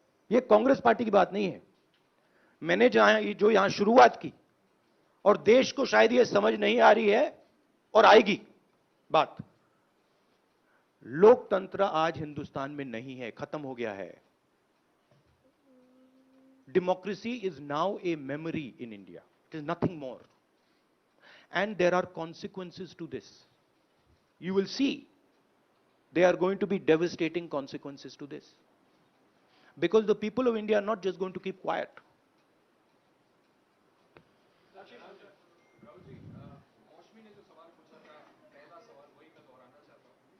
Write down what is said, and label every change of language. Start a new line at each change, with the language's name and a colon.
Hindi: यह कांग्रेस पार्टी की बात नहीं है। मैंने जो यहां शुरुआत की, और देश को शायद यह समझ नहीं आ रही है और आएगी बात, लोकतंत्र आज हिंदुस्तान में नहीं है, खत्म हो गया है।
English: Democracy is now a memory in India, it is nothing more, and there are consequences to this. You will see there are going to be devastating consequences to this, because the people of India are not just going to keep quiet.
Hindi: Rahul ji, मौसमी ने जो सवाल पूछा था, पहला सवाल वही मैं दोहराना चाहता हूँ।